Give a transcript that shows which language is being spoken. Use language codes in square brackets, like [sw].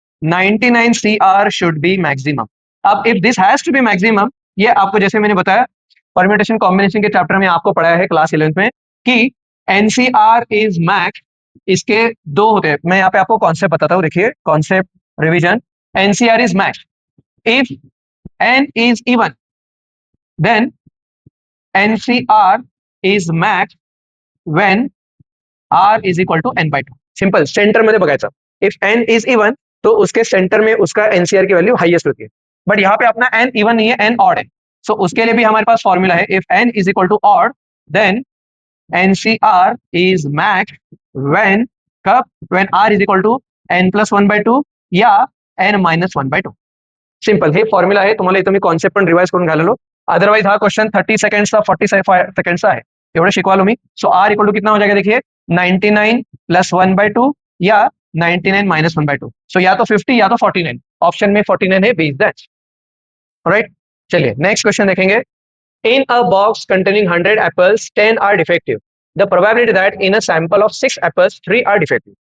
[en] 99 CR should be maximum. [hi] अब [en] if this has to be maximum, [hi] ये आपको जैसे मैंने बताया परम्यूटेशन कॉम्बिनेशन के चैप्टर में आपको पढ़ाया है क्लास 11th में कि NCR इज मैक्स, इसके दो होते हैं। मैं यहाँ पे आपको कॉन्सेप्ट बताता हूँ, देखिए concept revision. [en] NCR is max if n is even, then NCR is max when R is equal to n by 2. [mr] Simple, centre मध्ये बघायचं। [en] if n is even [hi] तो उसके सेंटर में उसका NCR की वैल्यू हाईएस्ट होती है। बट यहाँ पे अपना n इवन नहीं है, n ऑड है। सो उसके लिए भी हमारे पास फॉर्मूला है, [en] if n is equal to odd then NCR is max when, कब, when R is equal to n plus 1/2 [hi] या n मायनस 1/2। [mr] सिंपल, हे फॉर्म्युला आहे, तुम्हाला इथं मी कॉन्सेप्ट पण रिवाइज करून घाललो। अदरवाइज हा क्वेश्चन 30 सेकंड्सचा 45 सेकंड्सचा आहे, एवढं शिकवालो मी। [hi] सो आर इक्वल टू कितना हो जाएगा, देखिए 99 प्लस 1/2 या 99 माइनस 1/2। सो या तो 50 या तो 49, ऑप्शन में 49 है, [en] B is that. Right, [hi] चलिए नेक्स्ट क्वेश्चन देखेंगे। [en] In a box containing 100 apples 10 are defective, the probability that in a sample of 6 apples 3 are defective.